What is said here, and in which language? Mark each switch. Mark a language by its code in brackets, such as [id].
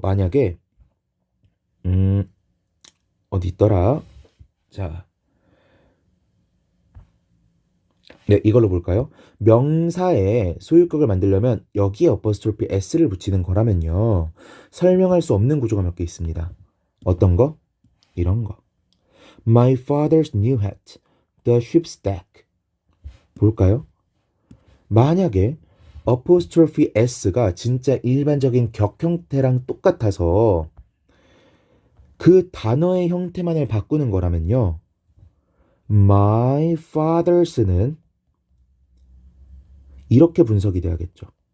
[ko] 만약에 어디 있더라? 자, 네, 이걸로 볼까요? 명사에 소유격을 만들려면 여기에 어퍼스트로피 s를 붙이는 거라면요. 설명할 수 없는 구조가 몇 개 있습니다. 어떤 거? 이런 거. [en] My father's new hat, the ship's deck. [ko] 볼까요? 만약에 어퍼스트로피 s가 진짜 일반적인 격 형태랑 똑같아서 그 단어의 형태만을 바꾸는 거라면요. My father's는 이렇게 분석이 돼야겠죠.